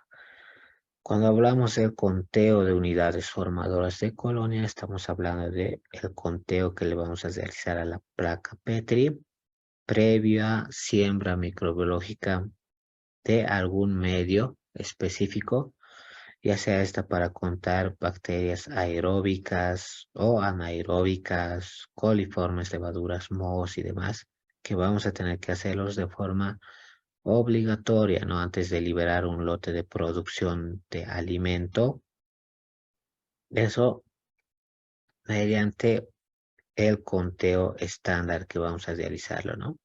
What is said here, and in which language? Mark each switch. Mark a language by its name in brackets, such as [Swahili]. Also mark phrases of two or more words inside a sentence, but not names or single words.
[Spanish] Cuando hablamos del conteo de unidades formadoras de colonia, estamos hablando de el conteo que le vamos a realizar a la placa Petri previa siembra microbiológica de algún medio específico, ya sea esta para contar bacterias aeróbicas o anaeróbicas, coliformes, levaduras, mohos y demás, que vamos a tener que hacerlos de forma obligatoria, ¿no? Antes de liberar un lote de producción de alimento. Eso mediante el conteo estándar que vamos a realizarlo, ¿no?